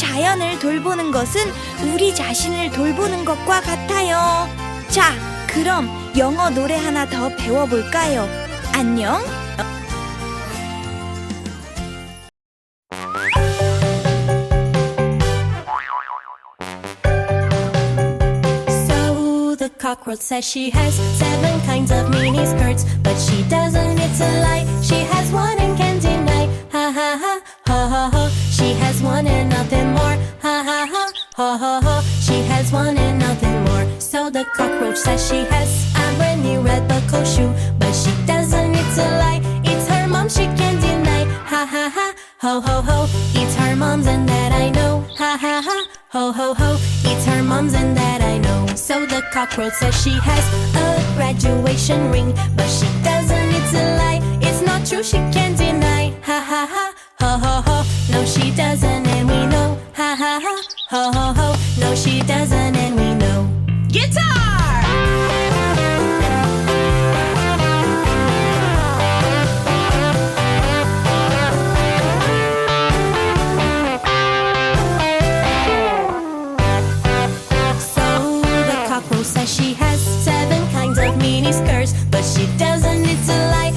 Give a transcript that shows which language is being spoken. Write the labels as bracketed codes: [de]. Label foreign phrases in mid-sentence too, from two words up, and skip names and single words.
[ko] 주변을 돌보는 것은 우리 자신을 돌보는 것과 같아요. 자, 그럼 영어 노래 하나 더 배워볼까요? 안녕. [en] The cockroach says she has 7 kinds of mini skirts, but she doesn't, it's a lie. She has one and can't deny. Ha ha ha, ha ha ha. She has one and nothing more. Ha ha ha, ha ha ha. She has one and nothing more. So the cockroach says she has a brand new red buckle shoe, but she doesn't, it's a lie. It's her mom, she can't deny. Ha ha ha, ho ho ho. It's her mom's and that I know. Ha ha ha, ho ho ho. It's her mom's and that I know. So the cockroach says she has a graduation ring, but she doesn't, it's a lie. It's not true, she can't deny. Ha ha ha, ho ho ho. No, she doesn't and we know. Ha ha ha, ho ho ho. No, she doesn't and we know. Guitar! Says she has 7 kinds of mini skirts, but she doesn't, it's a lie.